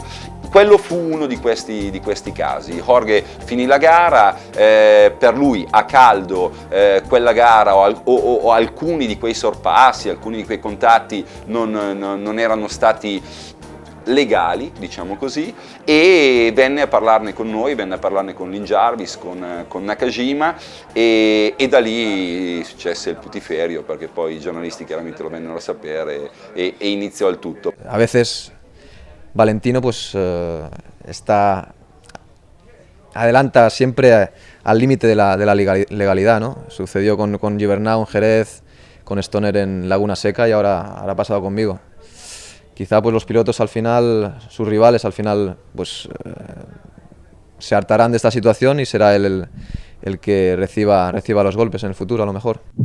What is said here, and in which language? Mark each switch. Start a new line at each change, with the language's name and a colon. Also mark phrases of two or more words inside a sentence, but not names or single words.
Italian: Quello fu uno di questi casi. Jorge finì la gara, per lui a caldo quella gara o alcuni di quei sorpassi, alcuni di quei contatti non erano stati legali, diciamo così, e venne a parlarne con noi, venne a parlarne con Lynn Jarvis, con Nakajima e da lì successe il putiferio perché poi i giornalisti chiaramente lo vennero a sapere e iniziò il tutto.
Spanish: A veces Valentino pues adelanta siempre al límite de la legalidad, ¿no? Sucedió con Gibernau en Jerez, con Stoner en Laguna Seca y ahora ha pasado conmigo. Quizá pues los pilotos al final, sus rivales al final pues se hartarán de esta situación y será él el que reciba los golpes en el futuro a lo mejor.